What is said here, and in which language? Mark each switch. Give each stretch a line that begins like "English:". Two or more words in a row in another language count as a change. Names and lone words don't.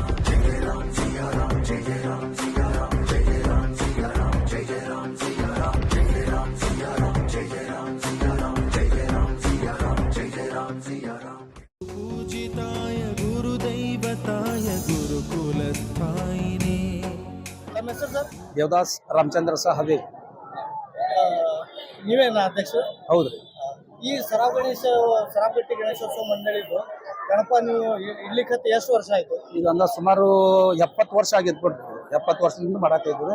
Hindi: जय राम सिया राम जय जय राम सिया राम जय जय राम सिया राम जय जय राम सिया राम जय जय राम सिया राम जय जय राम सिया राम जय जय राम सिया राम जय जय राम सिया राम.
Sanskrit: पूजिताय गुरुदैवताय गुरुकुलस्थायिने.
Kannada: ನಮ್ಮ ಹೆಸರು ಸರ್? ದೇವದಾಸ್ ರಾಮಚಂದ್ರ ಸಾಹಬೆ. ನೀವೇನಾ ಅಧ್ಯಕ್ಷರು? ಹೌದ್ರಿ. ಈ ಸರಾಬಗಟ್ಟಿ ಗಣೇಶೋತ್ಸವ ಮಂಡಳಿದು ಗಣಪ ನೀವು ಇಡ್ಲಿಕ್ಕೆ ಎಷ್ಟು ವರ್ಷ ಆಯ್ತು? ಇದೊಂದು ಸುಮಾರು 70 ವರ್ಷ ಆಗಿತ್ತು ಬಿಡ್ರಿ. 70 ವರ್ಷದಿಂದ ಮಾಡಾತಾ ಇದ್ವಿ.